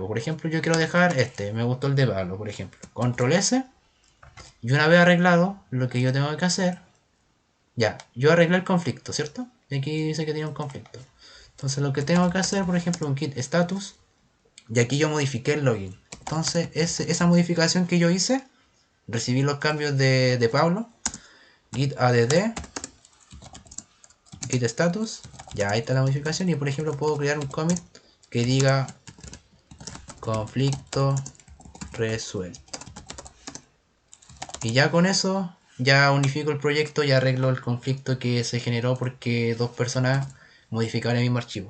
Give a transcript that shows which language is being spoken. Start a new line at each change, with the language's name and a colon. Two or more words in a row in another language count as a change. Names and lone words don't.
Spanish: Por ejemplo, yo quiero dejar me gustó el de Pablo, por ejemplo. Control S, y una vez arreglado lo que yo tengo que hacer, ya, yo arreglé el conflicto, ¿cierto? Y aquí dice que tiene un conflicto. Entonces lo que tengo que hacer, por ejemplo, un
English: git status,
Spanish: y aquí yo modifiqué el login. Entonces esa modificación que yo hice, recibí los cambios de Pablo,
English: git add, git status,
Spanish: ya ahí está la modificación. Y por ejemplo puedo crear un commit que diga conflicto resuelto. Y ya con eso ya unifico el proyecto y arreglo el conflicto que se generó porque dos personas modificaron el mismo archivo.